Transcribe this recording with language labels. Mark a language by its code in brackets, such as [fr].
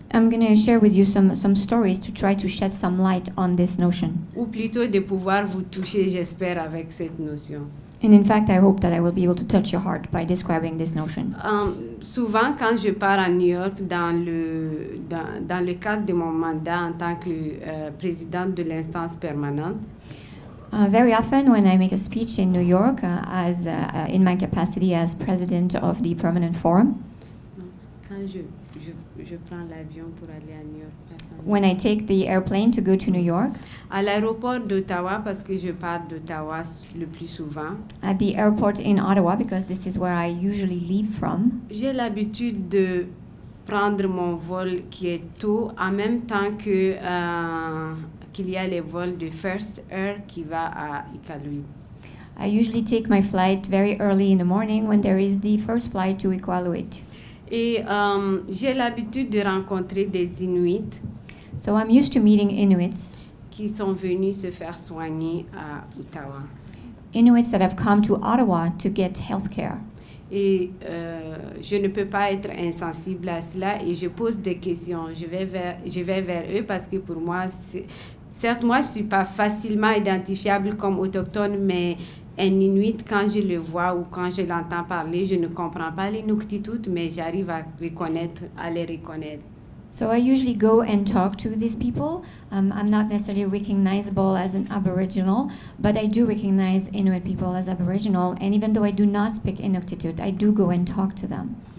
[en] I'm going to share with you some stories to try to shed some light on this notion. [fr] Ou plutôt de pouvoir vous toucher, j'espère, avec cette notion. [en] And in fact, I hope that I will be able to touch your heart by describing this notion. [fr] Souvent, quand je pars à New York dans le cadre de mon mandat en tant que présidente de l'instance permanente, [en] Very often, when I make a speech in New York, in my capacity as president of the Permanent Forum, [fr] Quand je prends l'avion pour aller à New York. [en] when I take the airplane to go to New York, [fr] À l'aéroport d'Ottawa, parce que je pars d'Ottawa le plus souvent, [en] at the airport in Ottawa, because this is where I usually leave from, [fr] j'ai l'habitude de prendre mon vol qui est tôt, en même temps que qu'il y a les vols de First Air qui va à Iqaluit. [en] I usually take my flight very early in the morning when there is the first flight to Iqaluit. [fr] Et j'ai l'habitude de rencontrer des Inuits [en] So I'm used to meeting Inuits, [fr] qui sont venus se faire soigner à Ottawa. [en] Inuits that have come to Ottawa to get health care. [fr] Et je ne peux pas être insensible à cela et je pose des questions. Je vais vers eux parce que pour moi, certes, moi, je ne suis pas facilement identifiable comme autochtone, mais un Inuit, quand je le vois ou quand je l'entends parler, je ne comprends pas l'Inuktitut, mais j'arrive à les reconnaître. [en] So I usually go and talk to these people. I'm not necessarily recognizable as an Aboriginal, but I do recognize Inuit people as Aboriginal. And even though I do not speak Inuktitut, I do go and talk to them.